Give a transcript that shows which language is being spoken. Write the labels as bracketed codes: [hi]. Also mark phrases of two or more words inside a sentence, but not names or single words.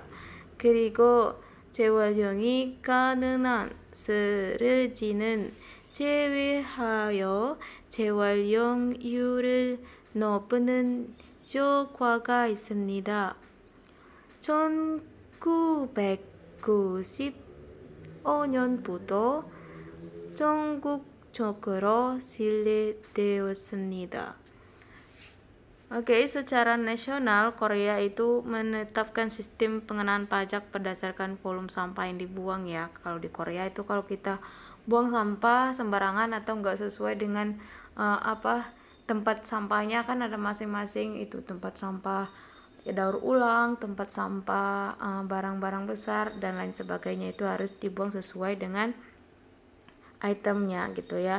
[ko] 그리고 재활용이 가능한 쓰레기는 제외하여 재활용률을 높이는 효과가 있습니다. 1995년부터 전국적으로 실시되었습니다. [id] Oke, secara nasional Korea itu menetapkan sistem pengenaan pajak berdasarkan volume sampah yang dibuang ya. Kalau di Korea itu kalau kita buang sampah sembarangan atau enggak sesuai dengan tempat sampahnya, kan ada masing-masing itu tempat sampah ya, daur ulang, tempat sampah barang-barang besar dan lain sebagainya, itu harus dibuang sesuai dengan itemnya gitu ya.